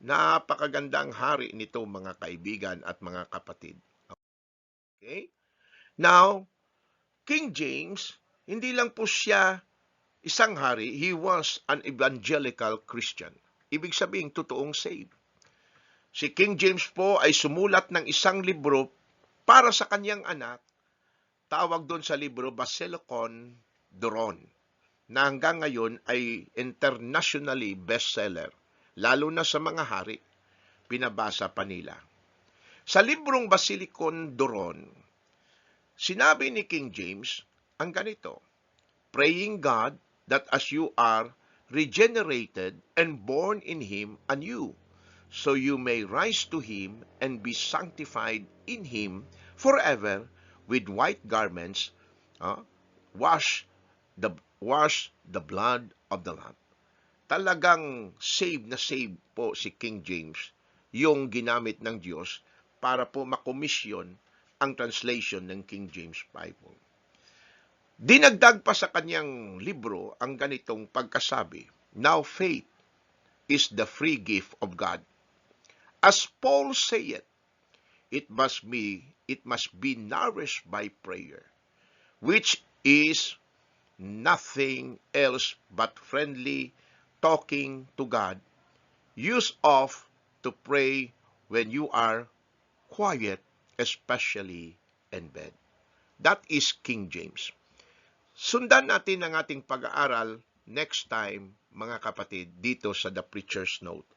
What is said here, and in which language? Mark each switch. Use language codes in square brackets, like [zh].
[tl] Napakagandang hari nito, mga kaibigan at mga kapatid. [en] Okay? Now, King James, [tl] hindi lang po siya isang hari, [en] he was an evangelical Christian. [tl] Ibig sabihin, totoong saved. Si King James po ay sumulat ng isang libro para sa kanyang anak, tawag doon sa libro Basilicon Doron, na hanggang ngayon ay [en] internationally bestseller, [tl] lalo na sa mga hari, pinabasa pa nila. Sa librong Basilicon Doron, sinabi ni King James ang ganito, [en] praying God that as you are regenerated and born in Him anew, so you may rise to Him and be sanctified in Him forever with white garments, wash the blood of the Lamb. [tl] Talagang save na save po si King James, yung ginamit ng Diyos para po makomisyon ang translation ng King James Bible. Dinagdag pa sa kanyang libro ang ganitong pagkasabi, [en] now faith is the free gift of God. As Paul said, it must be nourished by prayer, which is nothing else but friendly talking to God, used of to pray when you are quiet, especially in bed. That is King James. [tl] Sundan natin ang ating pag-aaral [en] next time, [tl] mga kapatid, dito sa The Preacher's Note.